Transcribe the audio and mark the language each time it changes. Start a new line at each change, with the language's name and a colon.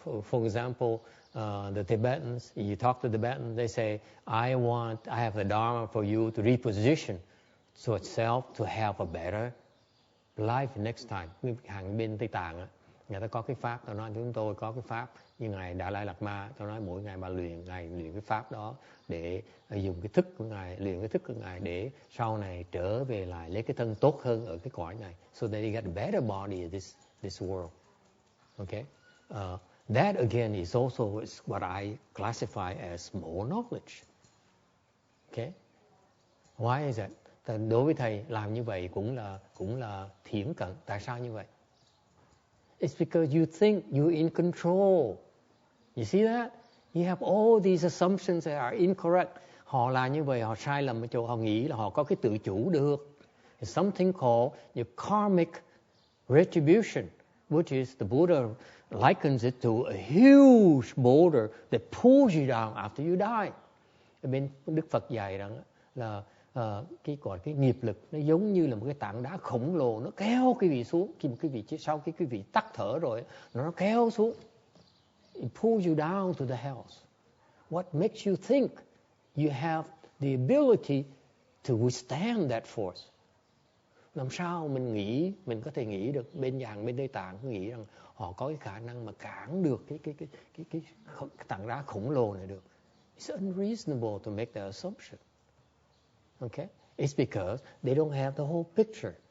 English: For example, the Tibetans, you talk to the Tibetans, they say, I have the Dharma for you to reposition to itself to have a better life next time.
Vietnamese: Hàng bên Tây Tạng á, người ta có cái pháp, tao nói chúng tôi có cái pháp như ngài Đà Lai Lạt Ma, tao nói mỗi ngày bà luyện cái pháp đó để dùng cái thức của ngài, luyện cái thức của ngài để sau này trở về lại lấy cái thân tốt hơn ở cái cõi này,
English: so that they get a better body in this world. Okay, that again is also what I classify as more knowledge. Okay, why is that?
Vietnamese: Đối với thầy làm như vậy cũng là thiển cận. Tại sao như vậy?
English: It's because you think you're in control. You see that? You have all these assumptions that are incorrect.
Vietnamese: Họ là như vậy, họ sai lầm ở chỗ họ nghĩ là họ có cái tự chủ được.
English: It's something called your karmic retribution, which is the Buddha likens it to a huge boulder that pulls you down after you die.
Vietnamese: Bên Đức Phật dạy rằng là cái nghiệp lực nó giống như là một cái tảng đá khổng lồ, nó kéo quý vị xuống. Khi mà sau khi quý vị tắt thở rồi, nó kéo xuống.
English: It pulls you down to the hells. What makes you think you have the ability to withstand that force?
Vietnamese: Làm sao mình có thể nghĩ được, bên Tây Tạng nghĩ rằng họ có cái khả năng mà cản được cái tảng đá khổng lồ này được.
English: It's unreasonable to make that assumption. Okay? It's because they don't have the whole picture.